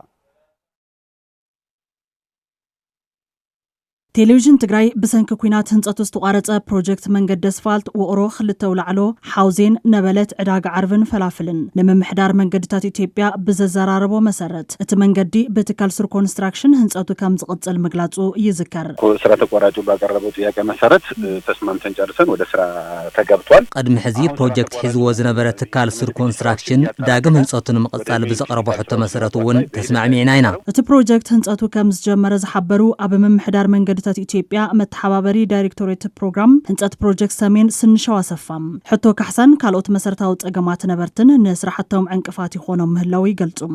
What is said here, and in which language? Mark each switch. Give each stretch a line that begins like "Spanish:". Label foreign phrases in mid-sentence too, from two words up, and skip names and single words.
Tigrinya: ቴሌቪዥን ትግራይ ብሰንኪ ኩናት ህንጸቱ ዝተቋረጸ ፕሮጀክት መንገዲ ኣስፋልት ውቕሮ ክልተ ውላዕሎ ሓውዜን ነበለት ዕዳጋ ዓርብን ፈላፍልን ንምምሕዳር መንገድታት ኢትዮጵያ ብዘዘራረቦ መሰረት እቲ መንገዲ በትካል ስር ኮንስትራክሽን ህንጸቱ ከም ዝቕጽል ምግላጹ ይዝከር
Amharic: ስራ ተቋራጩ ባቀረበው ጥያቄ መሰረት ተስማምተን ጨርሰን ወደ ስራ ተገብቷል
Tigrinya: ቀድሚ ሕዚ ፕሮጀክት ሒዝዎ ዝነበረ ትካል ስር ኮንስትራክሽን ዳግም ህንጸቱ ንምቕጻል ብዘቕረቦ ሕቶ መሰረት እውን ተስማዕሚዕና ኢና እቲ ፕሮጀክት ህንጸቱ ከም ዝጀመረ ዝሓበሩ ኣብ ምምሕዳር መንገዲ ኢትዮጵያ መተሓባበሪ ዳይሬክቶሬት ፕሮግራም ህንጸት ፕሮጀክት ሰሜን ስንሻው አሰፋም ሕቶ ካሕሳን ካልኦት መሰረታዊ ጸገማት ነበርትን ንስራሕቶም ዕንቅፋት ይኾኖም ምህላው ይገልጹም